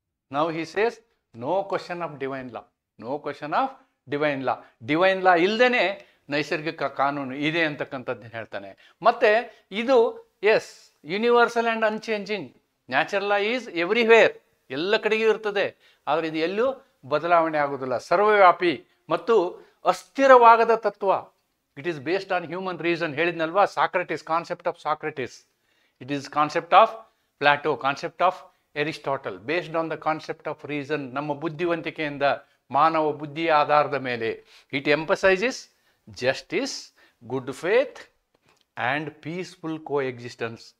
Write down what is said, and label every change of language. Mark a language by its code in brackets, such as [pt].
[en] Now he says no question of divine law. No question of divine law. [kn] Divine law ಇಲ್ಲದೇನೆ ನೈಸರ್ಗಿಕ ಕಾನೂನು ಇದೆ ಅಂತಕ್ಕಂಥದ್ದನ್ನು ಹೇಳ್ತಾನೆ. ಮತ್ತೆ ಇದು [en] Is universal and unchanging. Natural law is everywhere, [kn] ಎಲ್ಲ ಕಡೆಗೂ ಇರ್ತದೆ, ಆದರೆ ಇದು ಎಲ್ಲೂ ಬದಲಾವಣೆ ಆಗೋದಿಲ್ಲ. ಸರ್ವವ್ಯಾಪಿ ಮತ್ತು ಅಸ್ಥಿರವಾಗದ ತತ್ವ. [en] It is based on human reason. [kn] ಹೇಳಿದ್ನಲ್ವಾ, [en] Socrates, concept of Socrates. It is concept of Plato, concept of Aristotle, based on the concept of reason. [kn] ನಮ್ಮ ಬುದ್ಧಿವಂತಿಕೆಯಿಂದ, ಮಾನವ ಬುದ್ಧಿಯ ಆಧಾರದ ಮೇಲೆ. [en] It emphasizes justice, good faith and peaceful coexistence.